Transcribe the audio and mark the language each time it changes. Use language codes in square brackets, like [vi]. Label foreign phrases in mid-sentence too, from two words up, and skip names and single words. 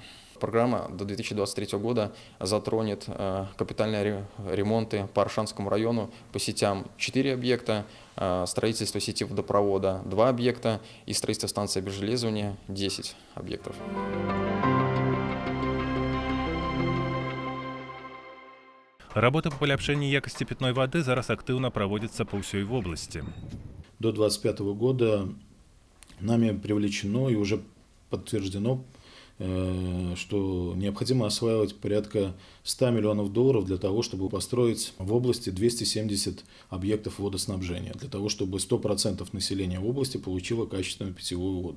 [ru] Программа до 2023 года затронет капитальные ремонты по Аршанскому району по сетям 4 объекта, строительство сети водопровода 2 объекта и строительство станции обезжелезывания 10 объектов. [be] Работа па паляпшэнні якасці пітной вады зараз актыўна праводзіцца па ўсёй вобласці. [ru] До 2025 года нами привлечено и уже подтверждено, что необходимо осваивать порядка $100 миллионов для того, чтобы построить в области 270 объектов водоснабжения, для того, чтобы 100% населения области получило качественную питьевую воду.